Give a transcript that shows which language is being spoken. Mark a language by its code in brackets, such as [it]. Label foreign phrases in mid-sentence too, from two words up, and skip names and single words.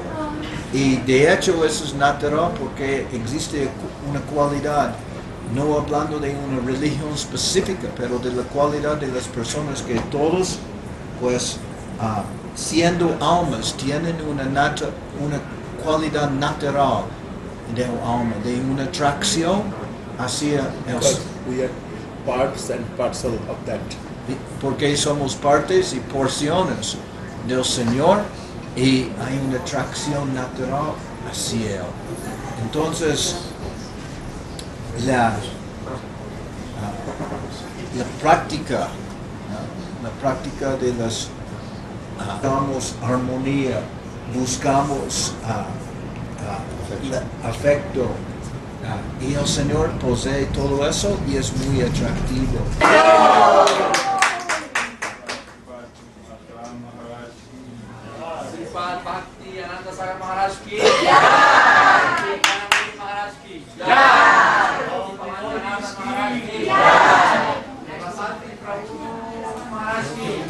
[es] Y de hecho eso es natural porque existe una cualidad, no hablando de una religión específica, pero de la cualidad de las personas que todos, pues, siendo almas, tienen una cualidad natural del alma, de una atracción hacia el... [en] We are parts and parcel of that. [es] Porque somos partes y porciones del Señor y hay una atracción natural hacia Él. Entonces, la práctica de las buscamos armonía, buscamos afecto, y el Señor posee todo eso y es muy atractivo. [hi] Bhakti Maharaja ki Jai. Maharaja ki Jai. Maharaja ki